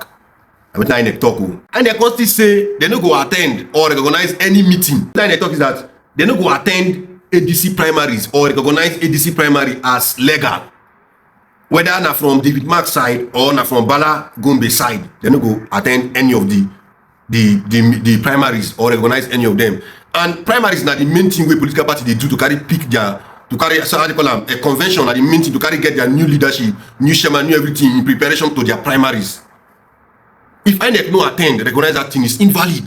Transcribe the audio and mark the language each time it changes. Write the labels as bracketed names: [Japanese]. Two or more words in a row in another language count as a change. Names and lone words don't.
[Nigerian Pidgin] I mean, INEC talk. And they can't still say they no go attend or recognize any meeting. INEC talk is that they no go attend ADC primaries or recognize ADC primary as legal. Whether na from David Mark side or na from Bala Gombe side, they no go attend any of the primaries or recognize any of them. And primaries na the main thing where political party they do to carry so how they call them, a convention na the main thing to carry get their new leadership, new chairman, new everything in preparation to their primaries. If INEC no attend, recognize that thing is invalid.